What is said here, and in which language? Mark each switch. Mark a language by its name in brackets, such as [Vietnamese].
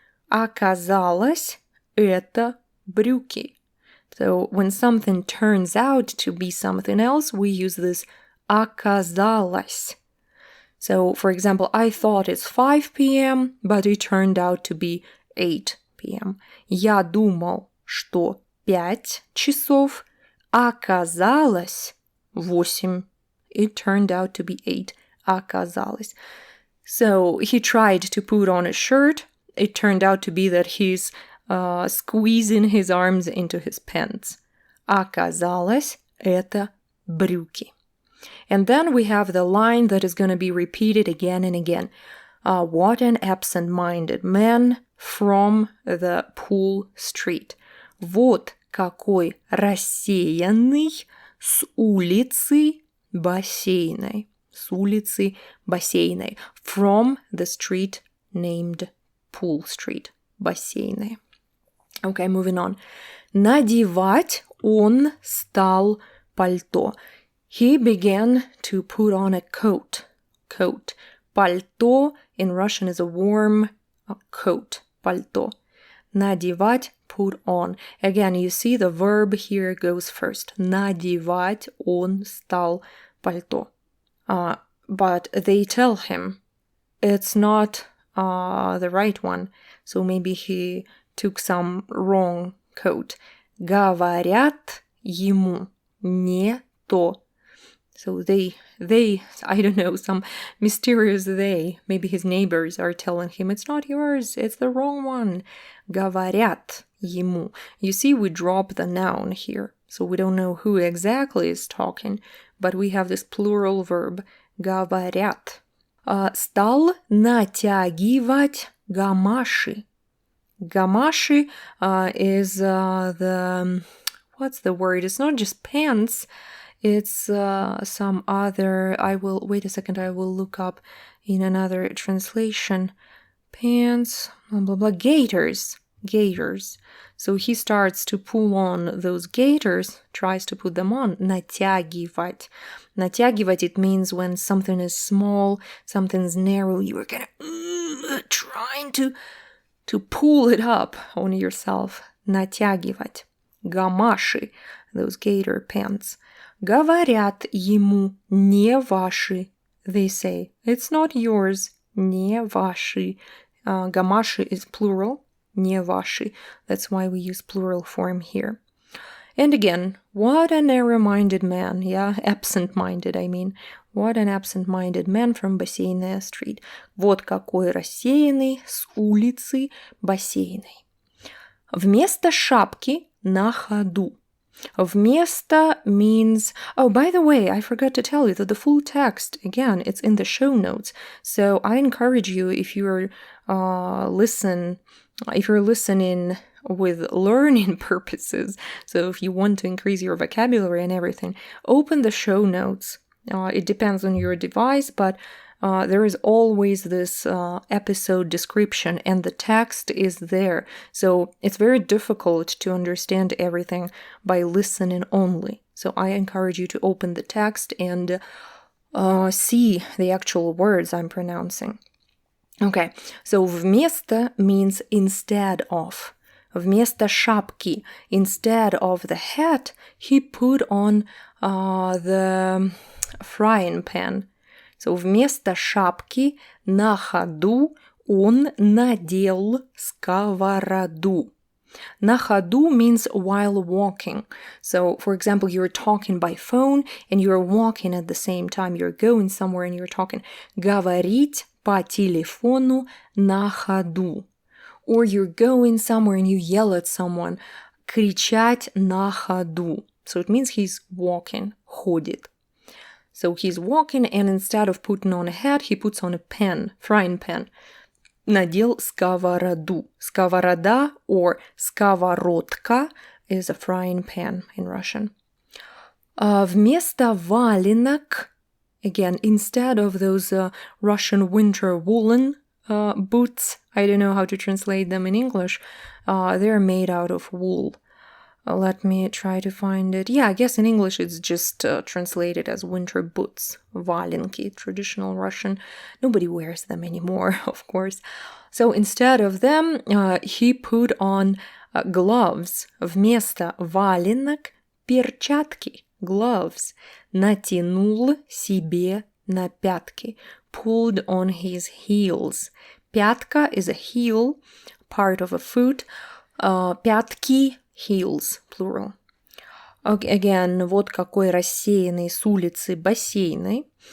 [Russian] Оказалось, это брюки. [English] So when something turns out to be something else, we use this оказалось. So, for example, I thought it's 5 p.m., but it turned out to be 8 p.m. [Russian] Я думал, что 5 часов, оказалось 8. [English] It turned out to be 8. Оказалось. So he tried to put on a shirt. It turned out to be that he's squeezing his arms into his pants. [Russian] Оказалось, это брюки. [English] And then we have the line that is going to be repeated again and again. What an absent-minded man from the Pool Street. [Russian] Вот какой рассеянный с улицы Бассейной. С улицы Бассейной. [English] From the street named Pool Street. Бассейной. Okay, moving on. [Russian] Надевать он стал пальто. [English] He began to put on a coat. Coat. Пальто in Russian is a warm coat. Пальто. Надевать, put on. Again, you see the verb here goes first. [Russian] Надевать он стал пальто. [English] But they tell him it's not the right one. So maybe he took some wrong coat. [Russian] Говорят ему не то. [English] So they, I don't know, some mysterious they, maybe his neighbors are telling him, it's not yours, it's the wrong one. [Russian] Говорят ему. [English] You see, we drop the noun here, so we don't know who exactly is talking, but we have this plural verb, говорят. [Russian] Стал натягивать гамаши. [English] Гамаши is the, what's the word? It's not just pants. It's some other, wait a second, I will look up in another translation. Pants, blah, blah, blah, gaiters. So he starts to pull on those gaiters, tries to put them on. [Russian] Натягивать. [English] Натягивать, it means when something is small, something's narrow, you are kind of trying to pull it up on yourself. [Russian] Натягивать. [English] Гамаши, those gaiter pants. [Russian] Говорят ему не ваши. [English] They say, it's not yours. [Russian] Не ваши. [English] Гамаши is plural. [Russian] Не ваши. [English] That's why we use plural form here. And again, what a narrow-minded man, absent-minded, I mean. What an absent-minded man from Бассейная street. [Russian] Вот какой рассеянный с улицы Бассейной. Вместо шапки на ходу. [English] Вместо means... Oh, by the way, I forgot to tell you that the full text, again, it's in the show notes. So I encourage you, if you're listening with learning purposes, so if you want to increase your vocabulary and everything, open the show notes. It depends on your device, but there is always this episode description and the text is there. So it's very difficult to understand everything by listening only. So I encourage you to open the text and see the actual words I'm pronouncing. Okay, so вместо means instead of. [Russian] Вместо шапки, [English] instead of the hat, he put on the frying pan. [Russian] So вместо шапки на ходу он надел сковороду. [English] На ходу means while walking. So, for example, you're talking by phone and you're walking at the same time. You're going somewhere and you're talking. [Russian] Говорить по телефону на ходу. [English] Or you're going somewhere and you yell at someone. [Russian] Кричать на ходу. [English] So it means he's walking, ходит. So he's walking and instead of putting on a hat, he puts on a pan, frying pan. [Russian] Надел сковороду. [English] Сковорода or сковородка is a frying pan in Russian. [Russian] Вместо валенок, [English] again, instead of those Russian winter woolen boots, I don't know how to translate them in English, they're made out of wool. Let me try to find it. Yeah, I guess in English it's just translated as winter boots. Валенки, traditional Russian. Nobody wears them anymore, of course. So instead of them, he put on gloves. [Russian] Вместо валенок перчатки, gloves. Натянул себе на пятки. [English] Pulled on his heels. Пятка is a heel, part of a foot. Пятки, heels, plural. Okay, again, [Russian] вот какой рассеянный с улицы Бассейной.